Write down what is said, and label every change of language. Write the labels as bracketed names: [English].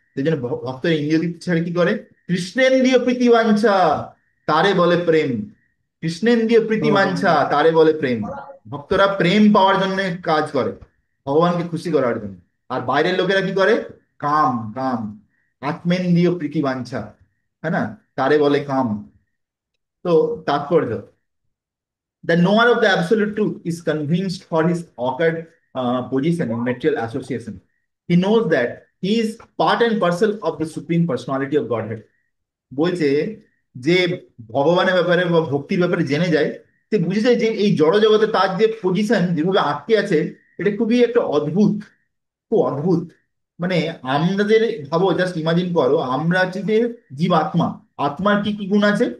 [Bangla] সেই জন্য ভক্তরা ইন্দ্রিয় তৃপ্তি ছাড়া কি করে, কৃষ্ণেন্দ্রিয় প্রীতিবাঞ্ছা তারে বলে প্রেম। কৃষ্ণেন্দ্রিয় প্রীতিবাঞ্ছা ও। তারে বলে প্রেম। ভক্তরা প্রেম পাওয়ার জন্য কাজ করে, ভগবানকে খুশি করার জন্য। আর বাইরের লোকেরা কি করে, কাম কাম, আত্মেন্দ্রিয় প্রীতিবাঞ্ছা, হ্যাঁ না, তারে বলে কাম। তো তাৎপর্য: [English] The knower of the absolute truth is convinced for his awkward position in material association. He knows that he is part and parcel of the supreme personality of Godhead. [Bangla] বলছে যে ভগবানের ব্যাপারে বা ভক্তির ব্যাপারে জেনে যায়, সে বুঝে যায় যে এই জড় জগতে তার যে পজিশন, যেভাবে আটকে আছে, এটা খুবই একটা অদ্ভুত, খুব অদ্ভুত। মানে আমাদের, ভাবো, জাস্ট ইমাজিন করো, আমরা হচ্ছে যে জীব আত্মা। আত্মার কি কি গুণ আছে?